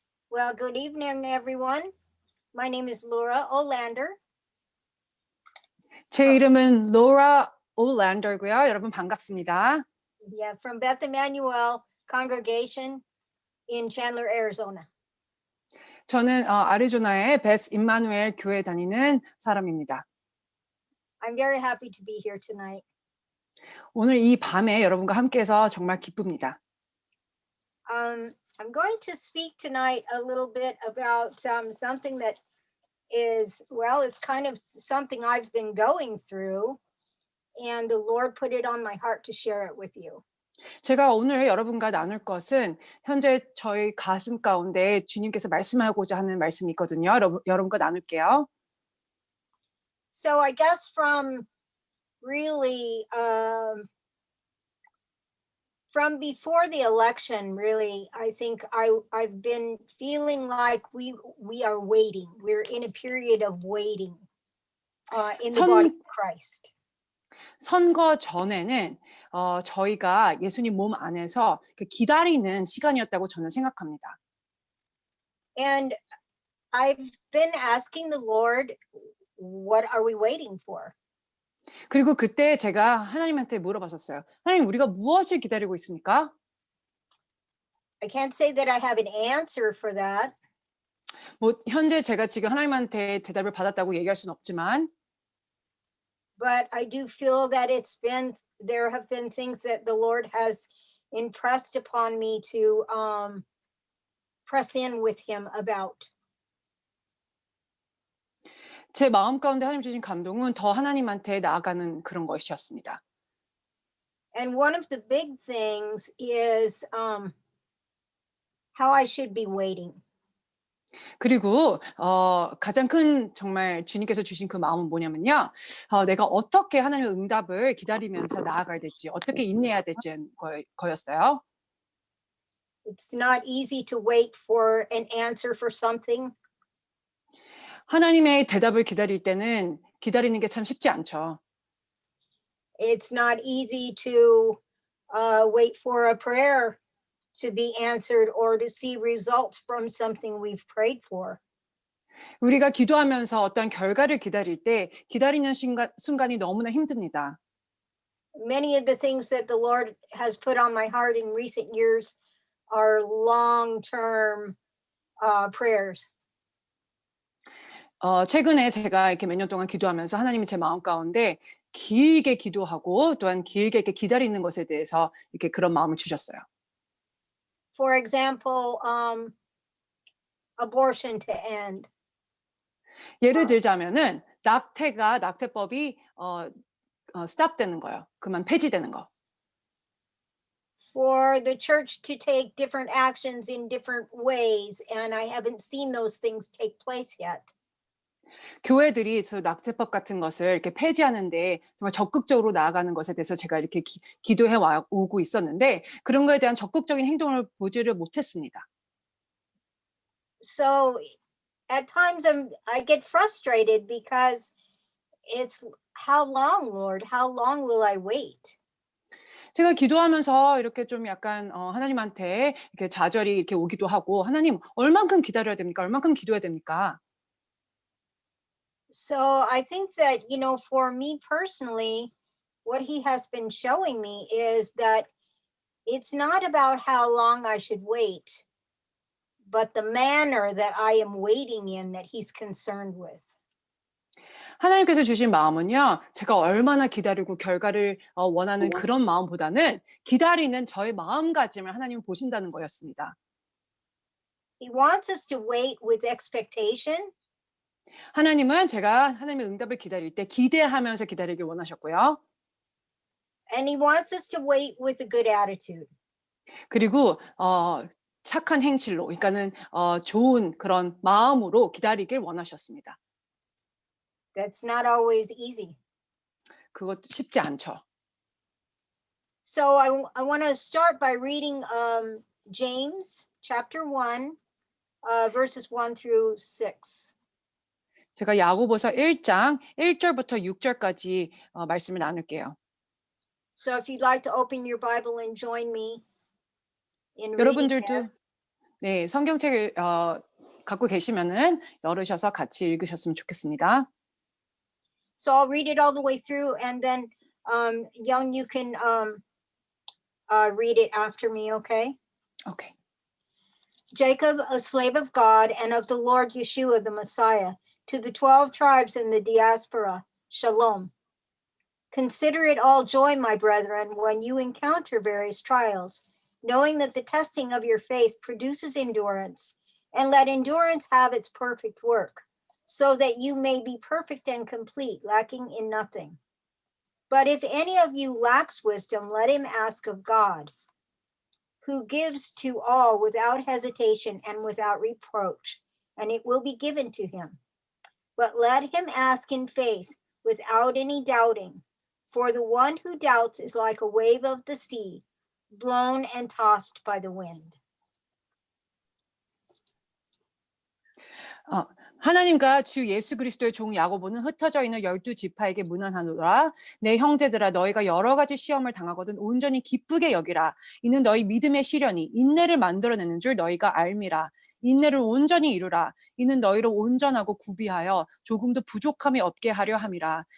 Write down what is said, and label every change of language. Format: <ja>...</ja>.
<en>Well, good evening, everyone. My name is Laura Olander.</en> <ko>제 이름은 로라 올랜더고요. 여러분 반갑습니다.</ko> <en>Yeah, from Beth Emmanuel Congregation in Chandler, Arizona.</en> <ko>저는 아리조나의 베스 임마누엘 교회 다니는 사람입니다.</ko> <en>I'm very happy to be here tonight.</en> <ko>오늘 이 밤에 여러분과 함께해서 정말 기쁩니다.</ko> <en>I'm going to speak tonight a little bit about something that is, well, it's kind of something I've been going through, and the Lord put it on my heart to share it with you.</en> <ko>제가 오늘 여러분과 나눌 것은 현재 저희 가슴 가운데 주님께서 말씀하고자 하는 말씀이 있거든요. 여러분과 나눌게요.</ko> <en>So I guess from really from before the election, really, I think I've been feeling like we are waiting. We're in a period of waiting in the body of Christ.</en> <ko>선거 전에는 저희가 예수님 몸 안에서 기다리는 시간이었다고 저는 생각합니다.</ko> <en>And I've been asking the Lord, what are we waiting for?</en> <ko>그리고 그때 제가 하나님한테 물어봤었어요. 하나님, 우리가 무엇을 기다리고 있습니까?</ko> <en>I can't say that I have an answer for that.</en> <ko>뭐 현재 제가 지금 하나님한테 대답을 받았다고 얘기할 수는 없지만</ko> <en>But I do feel that there have been things that the Lord has impressed upon me to press in with him about.</en> <ko>제 마음 가운데 하나님 주신 감동은 더 하나님한테 나아가는 그런 것이었습니다.</ko> <en>And one of the big things is how I should be waiting.</en> <ko>그리고 가장 큰 정말 주님께서 주신 그 마음은 뭐냐면요. 내가 어떻게 하나님의 응답을 기다리면서 나아가야 될지, 어떻게 인내해야 될지 거였어요.</ko> <en>It's not easy to wait for an answer for something.</en> <ko>하나님의 대답을 기다릴 때는 기다리는 게 참 쉽지 않죠.</ko> <en>It's not easy to wait for a prayer to be answered or to see results from something we've prayed for.</en> <ko>우리가 기도하면서 어떤 결과를 기다릴 때 기다리는 순간이 너무나 힘듭니다.</ko> <en>Many of the things that the Lord has put on my heart in recent years are long-term prayers.</en> <ko>최근에 제가 이렇게 몇 년 동안 기도하면서 하나님이 제 마음 가운데 길게 기도하고 또한 길게 이렇게 기다리는 것에 대해서 이렇게 그런 마음을 주셨어요.</ko> <en>For example, abortion to end.</en> <ko>예를 들자면은 낙태법이 stop되는 거예요. 그만 폐지되는 거.</ko> <en>For the church to take different actions in different ways, and I haven't seen those things take place yet.</en> <ko>교회들이 낙태법 같은 것을 이렇게 폐지하는데 정말 적극적으로 나아가는 것에 대해서 제가 이렇게 기도해 오고 있었는데 그런 거에 대한 적극적인 행동을 보지를 못했습니다.</ko> <en>So at times I get frustrated because it's how long, Lord? How long will I wait?</en> <ko>제가 기도하면서 이렇게 좀 약간 하나님한테 이렇게 좌절이 이렇게 오기도 하고 하나님 얼만큼 기다려야 됩니까? 얼만큼 기도해야 됩니까?</ko> <en>So I think that, for me personally, what he has been showing me is that it's not about how long I should wait, but the manner that I am waiting in that he's concerned with.</en> <ko>하나님께서 주신 마음은요. 제가 얼마나 기다리고 결과를 원하는 그런 마음보다는 기다리는 저의 마음가짐을 하나님은 보신다는 거였습니다.</ko> <en>He wants us to wait with expectation.</en> <ko>하나님은 제가 하나님의 응답을 기다릴 때 기대하면서 기다리길 원하셨고요.</ko> <en>And he wants us to wait with a good attitude.</en> <ko>그리고 착한 행실로, 그러니까는 좋은 그런 마음으로 기다리길 원하셨습니다.</ko> <en>That's not always easy.</en> <ko>그것도 쉽지 않죠.</ko> <en>So I want to start by reading James chapter 1, verses 1 through 6.</en> <ko>제가 야고보서 1장 1절부터 6절까지 말씀을 나눌게요.</ko> <en>So if you'd like to open your Bible and join me in reading this.</en> <ko>네, 성경책을 갖고 계시면은 열으셔서 같이 읽으셨으면 좋겠습니다.</ko> <en>So I'll read it all the way through, and then Young, you can read it after me, okay? 오케이. Jacob, a slave of God and of the Lord Yeshua, the Messiah, to the 12 tribes in the diaspora, Shalom. Consider it all joy, my brethren, when you encounter various trials, knowing that the testing of your faith produces endurance, and let endurance have its perfect work, so that you may be perfect and complete, lacking in nothing. But if any of you lacks wisdom, let him ask of God, who gives to all without hesitation and without reproach, and it will be given to him. But let him ask in faith, without any doubting. For the one who doubts is like a wave of the sea, blown and tossed by the wind.</en> <ko>하나님과 주 예수 그리스도의 종 야고보는 흩어져 있는 12지파에게 문안하노라. 내 형제들아, 너희가 여러 가지 시험을 당하거든 온전히 기쁘게 여기라. 이는 너희 믿음의 시련이 인내를 만들어내는 줄 너희가 알미라. 인내를 온전히 이루라. 이는 너희를 온전하고 구비하여 조금도 부족함이 없게 하려 함이라.</ko>